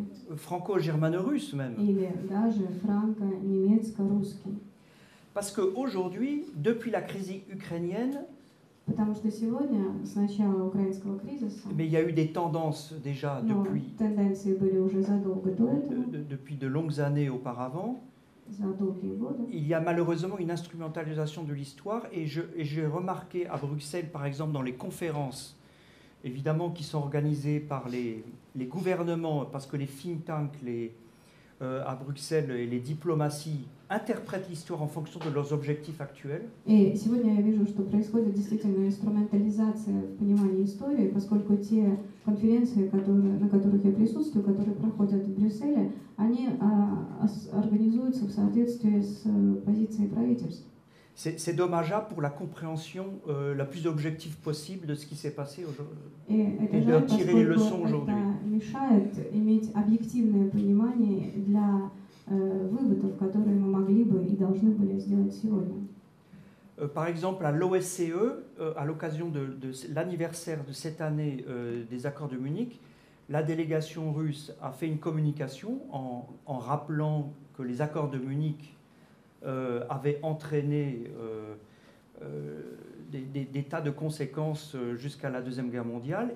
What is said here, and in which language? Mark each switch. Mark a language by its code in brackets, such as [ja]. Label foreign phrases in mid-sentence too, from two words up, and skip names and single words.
[fr] Franco-germano-russe même. [ru] Или даже франко-немецко-русский. [fr] Parce qu'aujourd'hui, depuis la crise ukrainienne, [ru] Потому что сегодня, с начала украинского кризиса, [fr] mais il y a eu des tendances déjà [ru] тенденции были уже задолго до этого, [fr] depuis de longues années auparavant. [ru] за долгие годы. [fr] Il y a malheureusement une instrumentalisation de l'histoire et j'ai remarqué à Bruxelles, par exemple, dans les conférences, évidemment, qui sont organisées par les gouvernements, parce que les [en] think tanks [fr] à Bruxelles et les diplomaties interprètent l'histoire en fonction de leurs objectifs actuels. [ru] И сегодня я вижу, что происходит действительно инструментализация в понимании истории, поскольку те конференции, на которых я присутствую, которые проходят в Брюсселе, они организуются в соответствии с позицией правительств. [fr] C'est dommageable pour la compréhension la plus objective possible de ce qui s'est passé aujourd'hui Et de tirer les leçons aujourd'hui. [ru] это mешает иметь объективное понимание для выводов, которые мы могли бы и должны были сделать сегодня. [fr] Par exemple, à l'OSCE, à l'occasion de l'anniversaire de cette année des accords de Munich, la délégation russe a fait une communication en rappelant que les accords de Munich avaient entraîné des tas de conséquences jusqu'à la Deuxième Guerre mondiale.